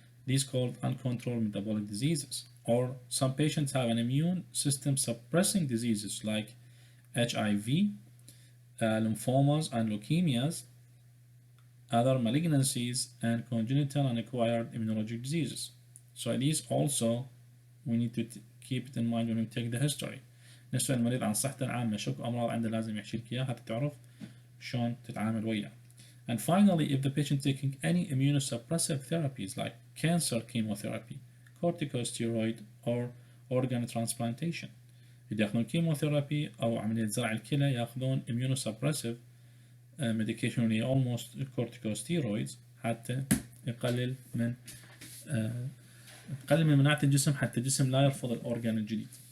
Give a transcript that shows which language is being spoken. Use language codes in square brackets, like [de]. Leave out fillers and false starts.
[en] These called uncontrolled metabolic diseases. Or some patients have an immune system suppressing diseases like HIV, lymphomas and leukemias, other malignancies, and congenital and acquired immunologic diseases. So these also we need to keep it in mind when we take the history. [ar] نسأل المريض عن صحته العامة، شو أمراض عنده لازم يحكي لك إياها حتى تعرف شلون تتعامل وياه. [en] And finally, if the patient taking any immunosuppressive therapies like cancer chemotherapy, corticosteroid, or organ transplantation، [ar] إذا ياخذون كيموثيرابي أو عملية زرع الكلى ياخذون [en] immunosuppressive medication اللي almost corticosteroids [ar] حتى يقلل من مناعة الجسم، حتى الجسم لا يرفض الأورجان الجديد.